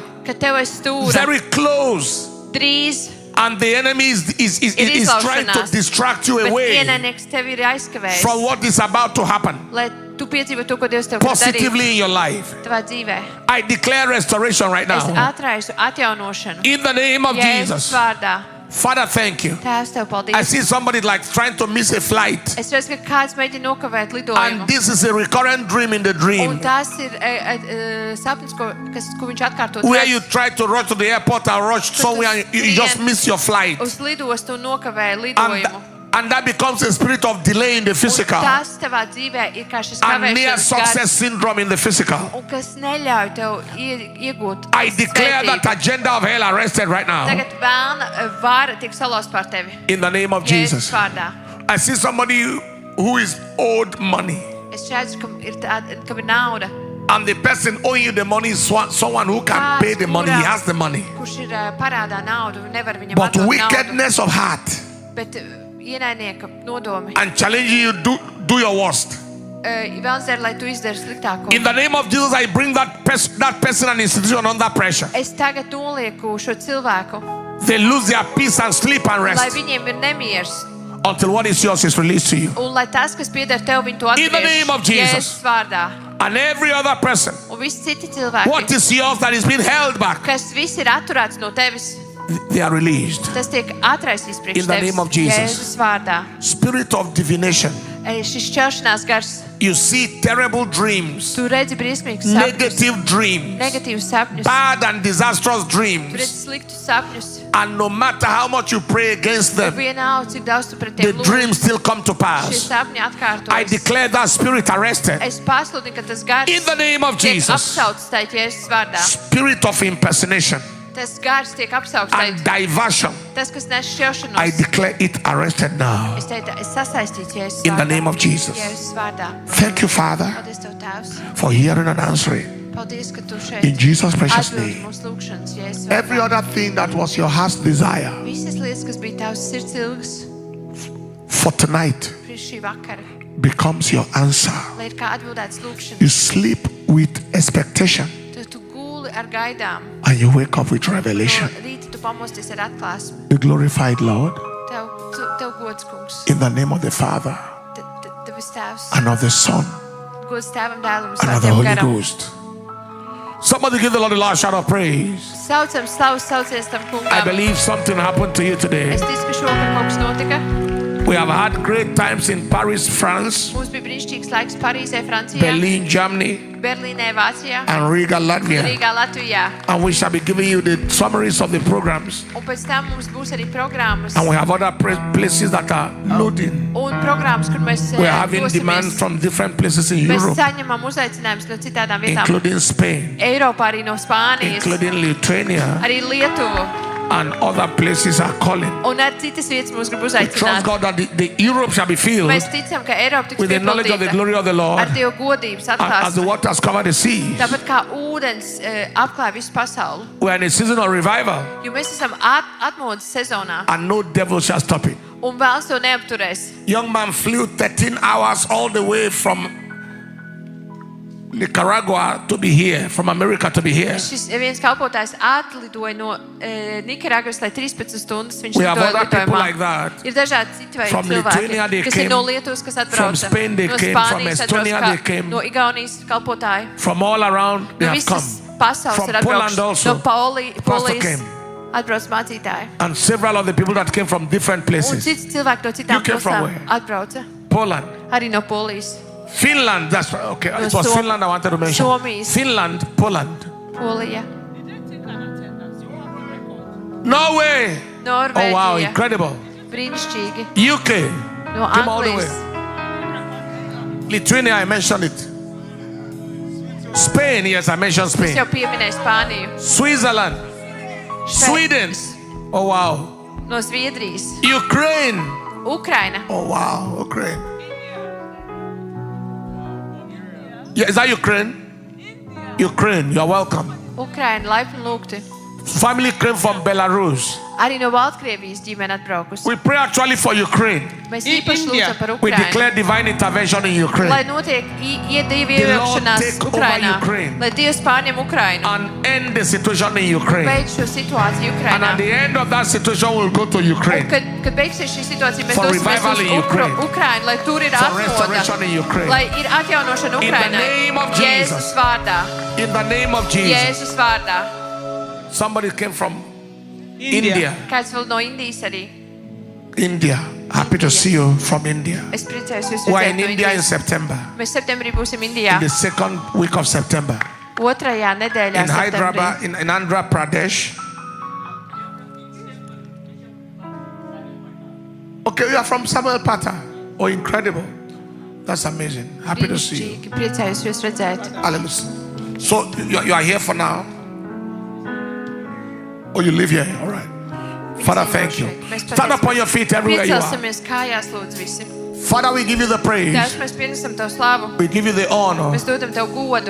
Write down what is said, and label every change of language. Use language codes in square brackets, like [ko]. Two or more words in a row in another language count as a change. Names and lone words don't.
[lv] ka tev ir stūra, [en] very close, [lv] drīz [en] and the enemy is [lv] ir [en] trying to [lv] izlaušanās, [en] distract you [lv] bet [en] away [lv] ienaidnieks tevi ir aizkavējis, [en] from what is about to happen [lv] lai tu piedzīvo to, ko Dievs tev grib darīt [en] positively in your life. [lv] tavā dzīvē. [en] I declare restoration right [lv] Es [en] now. [lv] atraisu atjaunošanu. [en] In the name of [lv] Jēzus [en] Jesus. [lv] vārdā. [en] Father, thank you. [lv] Tēvs, tev [en] I [lv] paldies. [en] see somebody like trying to miss a flight. [lv] Es redzu, ka kāds mēģina nokavēt lidojumu. [en] And this is a recurrent dream in the [lv] Un [en] dream [lv] tas ir sapnis, ko viņš atkārto [en] where you try to rush to the airport and rush somewhere and you just miss your flight. [lv] uz lidostu un nokavēja [en] And [lv] lidojumu. [en] And that becomes a spirit of delay in the physical. [lv] Tas tavā dzīvē ir kā šis [en] And near [lv] kavēšanas [en] success [lv] gars, [en] syndrome in the physical. [lv] un kas neļauj tev iegūt [en] I declare that [lv] svētību. [en] agenda of hell arrested right now. [lv] Tagad vēlna vara tiek salauzt pār tevi. [en] In the name of [lv] Jēzus [en] Jesus. [lv] vārdā. [en] I see somebody who is owed money. [lv] Es redzu, ka ir nauda. [en] And the person owing you the money is someone who can pay the money. He has the money. [lv] Kurš ir parādā naudu, nevar viņam [en] But [lv] atdot naudu. [en] wickedness of heart [lv] Bet ienaidnieka nodomi. [en] and challenging you do your worst. [lv] Vēlns der, lai tu izdari sliktāko. [en] In the name of Jesus, I bring that person and institution under pressure. [lv] Es tagad nolieku šo cilvēku, [en] They lose their peace and sleep and [lv] lai [en] rest [lv] viņiem ir nemieris. [en] until what is yours is released to you. [lv] Un lai tas, kas pieder tev, viņu to [en] In the name of [lv] atgriež [en] Jesus. [lv] Jēzus vārdā. [en] And every other person, [lv] Un visi citi [en] what [lv] cilvēki, [en] is yours that is being held back, [lv] kas viss ir atturēts no tevis, [en] they are released. [lv] tas tiek atraisīts priekš [en] In the [lv] tevis. [en] name of Jesus. [lv] Jēzus vārdā. [en] Spirit of divination. [lv] Šis šķelšanās gars, [en] You see terrible dreams, [lv] tu redzi briesmīgus sapņus, [en] negative dreams, [lv] negatīvus sapņus, [en] bad and disastrous [lv] tu [en] dreams. [lv] redzi sliktus sapņus. [en] And no matter how much you pray against them, [lv] Vienalga, cik daudz tu pret [en] the [lv] tiem [en] dreams still come to [lv] šie [en] pass. [lv] sapņi [en] I [lv] atkārtojas. [en] declare that spirit arrested. [lv] Es pasludinu, ka tas gars [en] In the name of [lv] tiek [en] Jesus. [lv] apsaukts tajā Jēzus vārdā. [en] Spirit of impersonation [lv] Tas gars tiek apsaukts [en] and [lv] tajā. [en] diversion. [lv] Tas, kas nes [en] I [lv] šķelšanos. [en] declare it arrested now. [lv] Es teicu, es sasaistīju Jēzus [en] In the [lv] vārdā. [en] name of Jesus. [lv] Jēzus vārdā. [en] Thank you, Father, [lv] Paldies Tev, Tēvs. [en] for hearing and answering. [lv] Paldies, ka Tu šeit [en] In Jesus' precious [lv] atbildi [en] name. [lv] mūsu lūgšanas Jēzus [en] Every [lv] vārdā. [en] other thing that was your heart's desire [lv] Visas lietas, kas bija Tavs sirds ilgas [en] for tonight [lv] priekš šī vakara, [en] becomes your answer. [lv] lai ir kā atbildēts lūgšanas. [en] You sleep with expectation [lv] Tad Tu guli ar gaidām. [en] and you wake up with [lv] No [en] revelation. [lv] rīta Tu pamosties ar atklāsmi. [en] The glorified Lord, [lv] Tev gods, kungs. [en] in the name of the Father [lv] Tevis Tēvs. [en] and of the Son [lv] Gods Tēvam, Dēlam un [en] and of the [lv] Svētajam [en] Holy [lv] garam. [en] Ghost. Somebody give the Lord a loud shout of praise. [lv] Saucam slavu, saucies tam [en] I [lv] kungam. [en] believe something happened to you today. [lv] Es ticu, ka šovakar kaut kas notika. [en] We have had great times in Paris, France, [lv] Mums bija brīnišķīgs laiks Parīzē, Francijā, [en] Berlin, Germany, [lv] Berlīnē, Vācijā, [en] and Riga, Latvia. [lv] Rīgā, Latvijā. [en] And we shall be giving you the summaries of the programs. [lv] Un pēc tam mums būs arī programmas. [en] And we have other places that are loading. [lv] Un programmas, kur mēs [en] We are having demand [lv] dosimies. [en] from different places in [lv] Mēs [en] Europe, [lv] saņemam uzaicinājumus no citādām vietām. [en] including Spain, [lv] Eiropā, arī no Spānijas, [en] including Lithuania, [lv] arī Lietuvu. [en] and other places are calling. [lv] Un ar citas vietas mūs grib [en] We trust [lv] uzaicināt. [en] God that the Europe shall be filled [lv] Mēs ticam, ka Eiropa tiks [en] with the knowledge of the [lv] piepildīta [en] glory of the Lord, [lv] ar Dievu godības [en] and as the [lv] atklāsmi. [en] waters cover the seas. [lv] Tāpat kā ūdens apklāj visu pasauli. [en] We are in a season of revival, [lv] Jo mēs esam atmodas sezonā. [en] and no devil shall stop it. [lv] Un vēlns to neapturēs. [en] Young man flew 13 hours all the way from Nicaragua to be here, from America to be here. [lv] Šis viens kalpotājs atlidoja no Nikaragvas, lai 13 stundas viņš [en] We have [lv] lidoja [en] other people [lv] lidojumā. [en] like that. [lv] Ir dažādi citi veidi [en] From Lithuania they [lv] cilvēki, kas [en] came, [lv] ir no Lietuvas, kas atbrauca, [en] from Spain they [lv] no [en] came, from [lv] Spānijas [en] Estonia [lv] atbrauca, [en] they came. [lv] no Igaunijas kalpotāji. [en] From all around they [lv] No [en] have come. [lv] visas pasaules [en] From [lv] ir [en] Poland [lv] atbraukuši. [en] also. [lv] No [en] Pastor [lv] Polijas [en] came. [lv] atbrauc mācītāji. [en] And several of the people that came from different [lv] Un [en] places. [lv] citi cilvēki no [en] You [lv] citām [en] came from [lv] pilsētām [en] where? [lv] atbrauca. [en] Poland, [lv] Arī no Polijas, [en] Finland, that's right. Okay, it was [lv] Som- [en] Finland I wanted to mention. [lv] Suomijas. [en] Finland, Poland, [lv] Polija, [en] Norway. Oh wow, [lv] Norvēģija. [en] incredible. [lv] Brīnišķīgi. [en] UK, [lv] No [en] came all the [lv] Anglijas. [en] way. Lithuania, I mentioned it. Spain, yes, I mentioned [lv] Es [en] Spain. [lv] jau pieminēju Spāniju. [en] Switzerland, Sweden. Oh wow. [lv] No Zviedrijas. [en] Ukraine. [lv] Ukraina. [en] Oh wow, Ukraine. Yeah, is that Ukraine? Ukraine, you're welcome. [lv] Ukraina, laipni lūgti. [en] Family came from Belarus. [lv] Arī no Baltkrievijas ģimene atbraukusi. [en] We pray actually for Ukraine. [lv] Mēs īpaši [en] India. [lv] lūdzam par [en] We [lv] Ukrainu. [en] declare divine intervention in [lv] Lai [en] Ukraine [lv] notiek Dievu [en] The Lord [lv] iejaukšanās [en] take over [lv] Ukrainā. [en] Ukraine. [lv] Lai Dievs pārņem Ukrainu. [en] and end the situation in Ukraine. [lv] Beidz šo situāciju [en] And [lv] Ukrainā. [en] at the end of that situation, we'll go to [lv] Un [en] Ukraine [lv] kad beigsies šī situācija, mēs [en] For [lv] dosimies [en] revival [lv] uz [en] in Ukraine. [lv] Ukrainu, lai tur ir [en] for restoration in Ukraine. [lv] Lai ir atjaunošana [en] In the [lv] Ukrainai. [en] name of [lv] Jēzus [en] Jesus. [lv] vārdā. [en] In the name of Jesus. [lv] Jēzus vārdā. [en] Somebody came from India. [lv] Kāds vēl no Indijas arī. [en] India. Happy to see you from India. [lv] Es priecājos jūs [en] We're [lv] redzēt [en] in [lv] no [en] India in [lv] Indijas. [en] September. [lv] Mēs septembrī būsim Indijā. [en] In the second week of September. [lv] Otrajā nedēļā [en] In [lv] septembrī. [en] Hyderabad, in Andhra Pradesh. Okay, you are from Samuel Pata. Oh, incredible. That's amazing. Happy to see you. [lv] Brīnišķīgi, priecājos jūs redzēt. [en] Hallelujah. So you are here for now? Oh, you live here? All right. Father, thank you. Stand up on your feet everywhere you are. [lv] Piecelsimies kājās, lūdzu, visi. [en] Father, we give you the praise. [lv] Tēvs, mēs pienesam Tev slavu. [en] We give you the honor. [lv] Mēs dodam Tev godu.